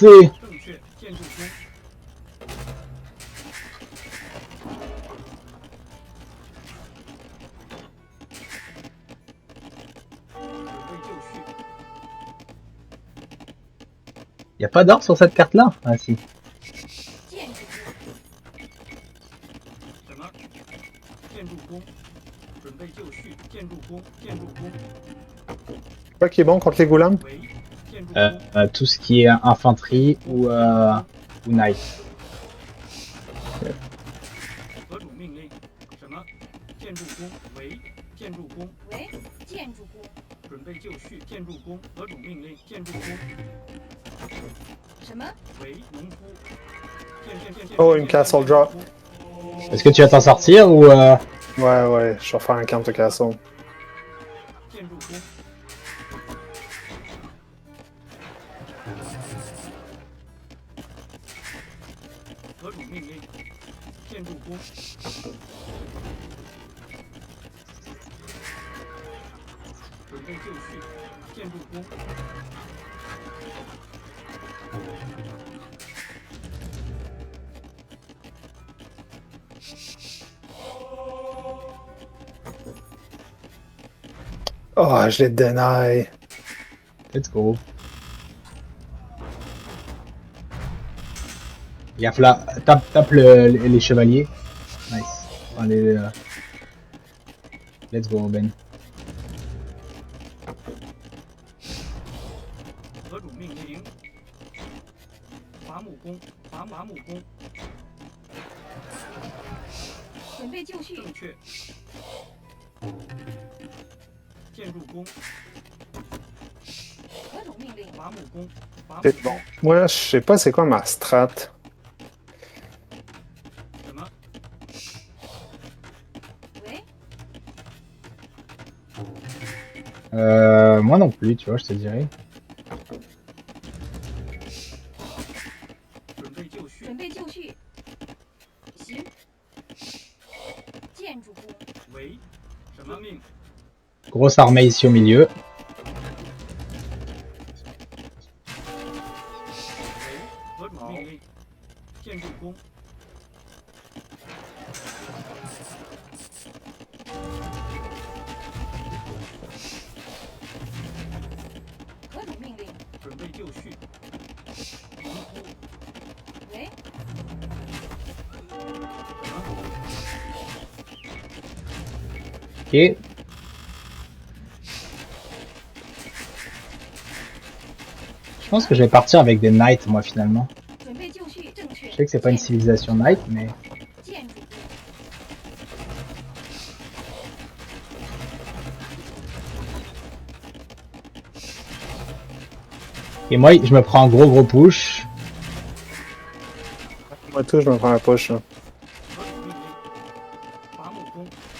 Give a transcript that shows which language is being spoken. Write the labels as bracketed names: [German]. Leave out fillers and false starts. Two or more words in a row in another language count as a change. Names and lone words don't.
[Chinese] 正确，建筑工。准备就绪。 [French] Y a pas d'or sur cette carte-là? Ah si. [Chinese] 什么？建筑工。准备就绪，建筑工，建筑工。 [French] Quoi qui est bon contre les goulams? [Chinese] 喂，建筑工。 [French] Tout ce qui est infanterie ou knight. [Chinese] 何种命令？什么？建筑工。喂，建筑工。喂，建筑工。准备就绪，建筑工。何种命令？建筑工。什么？喂，农夫。 [French] Oh, une [English] castle drop. [French] Est-ce que tu vas t'en sortir ou Ouais, ouais, je vais faire un camp de castle. [Chinese] 建筑工。 何种命令？建筑工。准备就绪，建筑工。 [French] Oh, je les deny. [English] Let's go. [French] Gaffe là, tape les chevaliers. Nice. Enfin, Let's go, Ben. [Chinese] 何种命令？伐木工，伐木工。准备就绪。正确。建筑工。何种命令？伐木工，伐木 [French] C'est bon. Moi, je sais pas c'est quoi ma strat. [Chinese] 什么？喂， [French] Moi non plus, tu vois, je te dirais. [Chinese] 准备就绪，准备就绪。行。建筑工。喂，什么命？ [French] Grosse armée ici au milieu. [Chinese] 喂，何种命令？建筑工。何种命令？准备就绪。农夫。喂， [French] Ok. Je pense que je vais partir avec des knights, moi, finalement. [Chinese] 准备就绪，正确。 [French] Je sais que c'est pas une civilisation knight, mais... [Chinese] 建筑工。 [French] Et moi, je me prends un gros push. Moi, tout, je me prends un push. Là. [Chinese] 何种命令？伐木工。